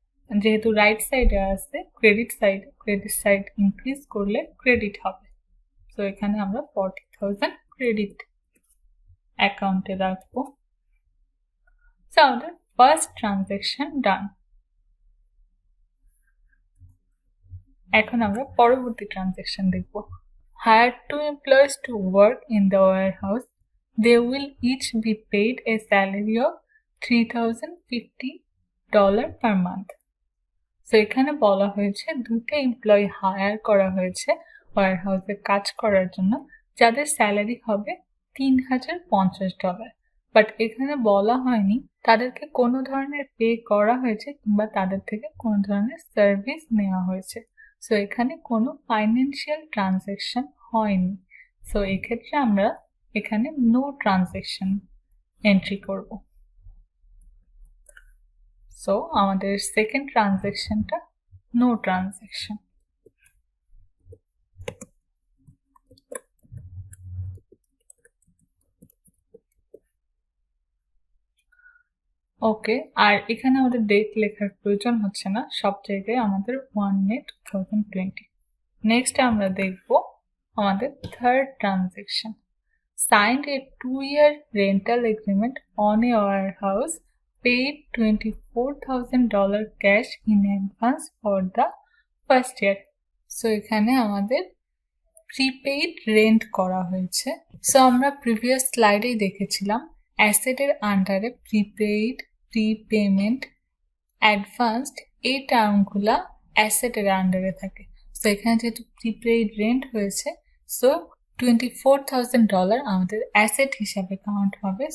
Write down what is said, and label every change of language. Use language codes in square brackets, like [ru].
[bn] যেহেতু রাইট সাইডে আছে ক্রেডিট সাইড ইনক্রিজ করলে ক্রেডিট হবে। তো এখানে আমরা 40,000 ক্রেডিট অ্যাকাউন্টে রাখবো। সো আমাদের ফার্স্ট ট্রানজ্যাকশন ডান। এখন আমরা পরবর্তী ট্রানজ্যাকশন দেখব। [en] Hire 2 employees to work in the warehouse. They will each be paid a salary of $3,050 per month. [bn] So এখানে বলা হয়েছে দুটো এমপ্লয়ি হায়ার করা হয়েছে ওয়্যারহাউসে কাজ করার জন্য, যাদের স্যালারি হবে $3,050। বাট এখানে বলা হয়নি তাদেরকে কোনো ধরনের পে করা হয়েছে কিংবা তাদের থেকে কোনো ধরনের সার্ভিস নেওয়া হয়েছে। সো এখানে কোনো ফাইন্যান্সিয়াল ট্রানজ্যাকশন হয়নি। সো এক্ষেত্রে আমরা এখানে নো ট্রানজ্যাকশন এন্ট্রি করব। সো আমাদের সেকেন্ড ট্রানজ্যাকশনটা নো ট্রানজ্যাকশন। ওকে, আর এখানে আমাদের ডেট লেখার প্রয়োজন হচ্ছে না, সব জায়গায় আমাদের 1 May 2020। নেক্সট আমরা দেখব আমাদের third transaction. [en] Signed a 2-year rental agreement on a warehouse, paid $24,000 cash in advance for the first year. [bn] So এখানে আমাদের প্রিপেইড রেন্ট করা হয়েছে। সো আমরা প্রিভিয়াস স্লাইডেই দেখেছিলাম অ্যাসেটের আন্ডারে প্রিপেইড, প্রিপেমেন্ট, অ্যাডভান্সড এই টার্মগুলা অ্যাসেটের আন্ডারে থাকে। সো এখানে যেহেতু প্রিপেইড রেন্ট হয়েছে, সো $24,000 আমাদের অ্যাসেট হিসাবে কাউন্ট হবে।